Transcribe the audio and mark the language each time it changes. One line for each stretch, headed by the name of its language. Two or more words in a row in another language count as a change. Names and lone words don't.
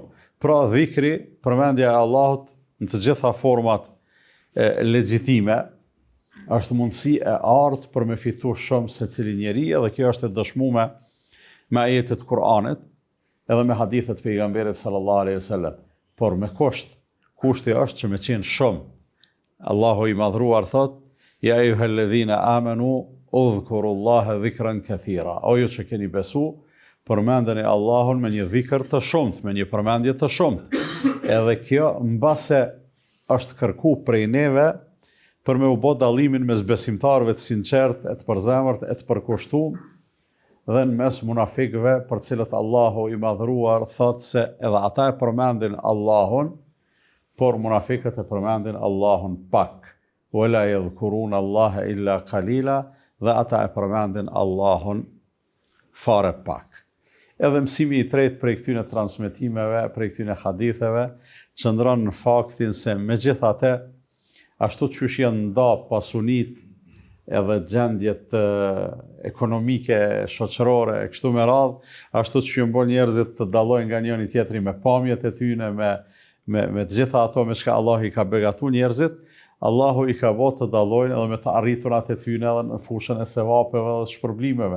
Albanian: Pra dhikri, përmendja e Allahut në të gjitha format legjitime, është mundësi e artë për me fitu shumë se cili njeri, edhe kjo është e dëshmuar me ajetet Kur'anit, edhe me hadithet pejgamberit
Arabic: صلى الله عليه وسلم.
Albanian: Por me kushti është që me qenë shumë. Allahu i madhruar thot,
Arabic: يا أيها الذين آمنوا اذكروا الله ذكرا كثيرا.
Albanian: O ju që keni besu, përmendeni Allahun me një dhikr të shumt, me një përmendje të shumt. Edhe kjo mbase është kërku prej neve për me u bë dallimin mes besimtarëve të sinqert, e të përzemërt, e të përkushtuar dhe në mes munafikëve për cilët Allahu i madhruar thot se edhe ata e përmendin Allahun, por munafikët e përmendin Allahun pak.
Arabic: ولا يذكرون الله إلا قليلا,
Albanian: dhe ata e përmendin Allahun fare pak. Edhe mësimi i tretë prej këtyre transmetimeve, prej këtyre haditheve, qëndron në faktin se megjithatë, ashtu qysh janë nda pasunit edhe gjendjet ekonomike, shoqërore, e kështu me radhë, ashtu që ju bën njerëzit të dallojnë nga njëri tjetri me pamjet e tyre, me të gjitha ato me çka Allah i ka begatu njerëzit, Allahu i ka bërë të dallojnë edhe me të arriturat e tyre edhe në fushën e sevapeve dhe shpërblimeve.